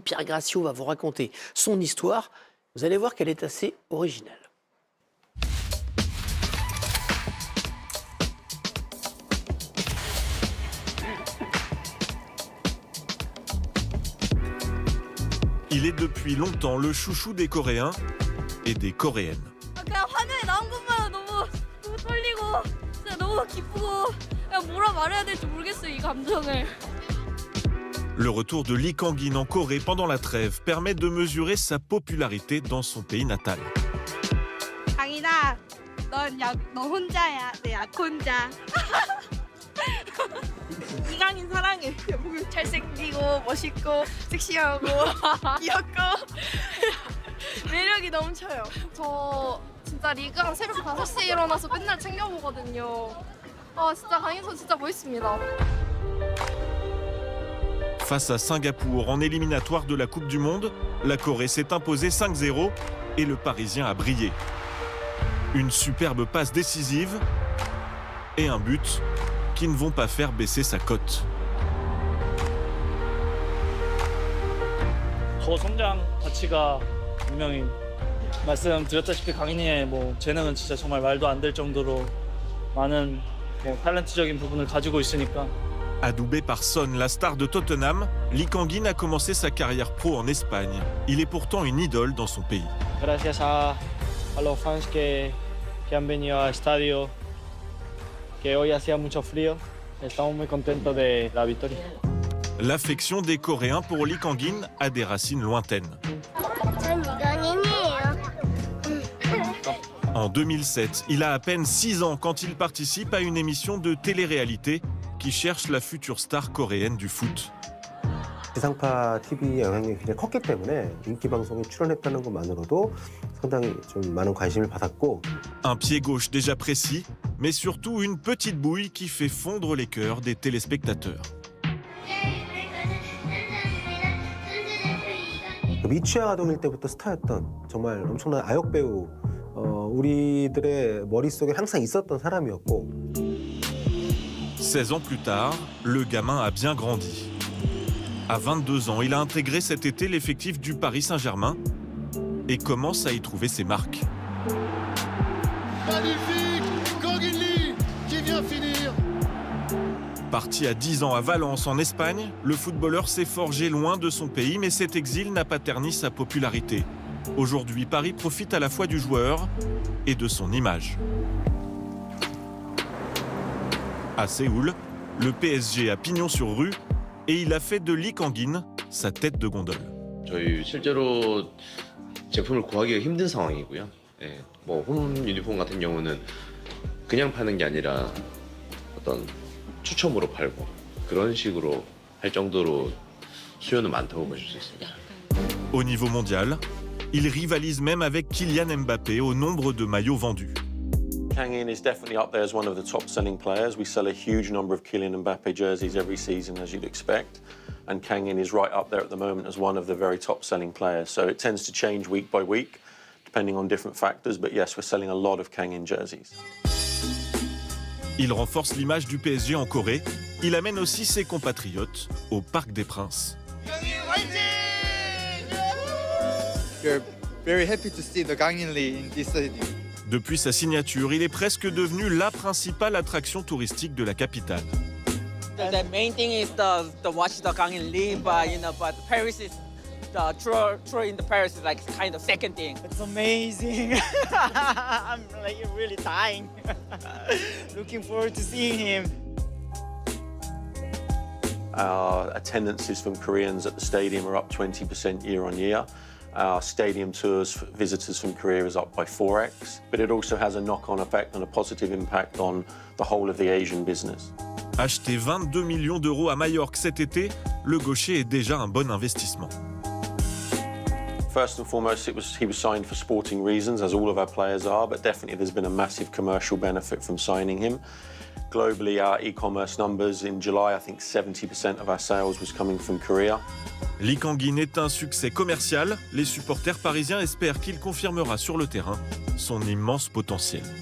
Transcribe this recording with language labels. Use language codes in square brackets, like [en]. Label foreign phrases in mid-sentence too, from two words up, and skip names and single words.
[fr] Pierre Gracio va vous raconter son histoire. Vous allez voir qu'elle est assez originale. Il est depuis longtemps le chouchou des Coréens et des Coréennes. [ko] 그냥 화면에 나온 것만 너무 떨리고 진짜 너무 기쁘고 그냥 뭐라 말해야 될지 모르겠어요, 이 감정을. [fr] Le retour de Lee Kang-in en Corée pendant la trêve permet de mesurer sa popularité dans son pays natal. [ko] 강이다, 너 혼자야, 내 약혼자. 이강인 사랑해. 잘생기고 멋있고 섹시하고 귀엽고 매력이 넘쳐요. 저 진짜 리그랑 새벽 5시에 일어나서 맨날 챙겨보거든요. 진짜 강인 선수 진짜 멋있습니다. [fr] Face à Singapour en éliminatoire de la Coupe du Monde, la Corée s'est imposée 5-0 et le Parisien a brillé. Une superbe passe décisive et un but qui ne vont pas faire baisser sa cote. [ko] 성장 가치가 분명히 말씀드렸다시피 강인이의 재능은 진짜 정말 말도 안 될 정도로 많은 탤런트적인 부분을 가지고 있으니까. [fr] Adoubé par Son, la star de Tottenham, Lee Kang-in a commencé sa carrière pro en Espagne. Il est pourtant une idole dans son pays. [es] Gracias a los fans que han venido al estadio, que hoy hacía mucho frío. Estamos muy contentos de la victoria. [fr] L'affection des Coréens pour Lee Kang-in a des racines lointaines. En 2007, il a à peine 6 ans quand il participe à une émission de télé-réalité qui cherche la future star coréenne du foot. [ko] 지상파 TV의 영향력이 굉장히 컸기 때문에 인기 방송에 출연했다는 것만으로도 상당히 좀 많은 관심을 받았고. [fr] Un pied gauche déjà précis, mais surtout une petite bouille qui fait fondre les cœurs des téléspectateurs. [ko] 미취학 아동일 때부터 스타였던 정말 엄청난 아역 배우, 우리들의 머릿속에 항상 있었던 사람이었고. [fr] 16 ans plus tard, le gamin a bien grandi. À 22 ans, il a intégré cet été l'effectif du Paris Saint-Germain et commence à y trouver ses marques. Magnifique, Kang In-lee qui vient finir. Parti à 10 ans à Valence en Espagne, le footballeur s'est forgé loin de son pays, mais cet exil n'a pas terni sa popularité. Aujourd'hui, Paris profite à la fois du joueur et de son image. À Séoul, le PSG a pignon sur rue et il a fait de Lee Kang-in sa tête de gondole. [ko] 저희 실제로 제품을 구하기가 힘든 상황이고요. 예, 홈 유니폼 같은 경우는 그냥 파는 게 아니라 어떤 추첨으로 팔고 그런 식으로 할 정도로 수요는 많다고 보실 수 있습니다. [fr] Au niveau mondial, il rivalise même avec Kylian Mbappé au nombre de maillots vendus. [en] Kang-in is definitely up there as one of the top-selling players. We sell a huge number of Kylian Mbappé jerseys every season, as you'd expect. And Kang-in is right up there at the moment as one of the very top-selling players. So it tends to change week by week, depending on different factors. But yes, we're selling a lot of Kang-in jerseys. [fr] Il renforce l'image du PSG en Corée. Il amène aussi ses compatriotes au Parc des Princes. [en] We're very happy to see the Kang In-lee in this stadium. [fr] Depuis sa signature, il est presque devenu la principale attraction touristique de la capitale. [en] The main thing is the watch the Kang In-lee, but Paris is the tour in the Paris is like kind of second thing. It's amazing. I'm really dying. Looking forward to seeing him. Our attendances from Koreans at the stadium are up 20% year on year. Our stadium tours for visitors from Korea is up by 4x, but it also has a knock-on effect and a positive impact on the whole of the Asian business. [fr] Acheter 22 millions d'euros à Majorque cet été, le gaucher est déjà un bon investissement. [en] first and foremost, he was signed for sporting reasons, as all of our players are, but definitely there's been a massive commercial benefit from signing him. Globally, our e-commerce numbers in July, I think 70% of our sales was coming from Korea. [fr] Lee Kang-in est un succès commercial. Les supporters parisiens espèrent qu'il confirmera sur le terrain son immense potentiel.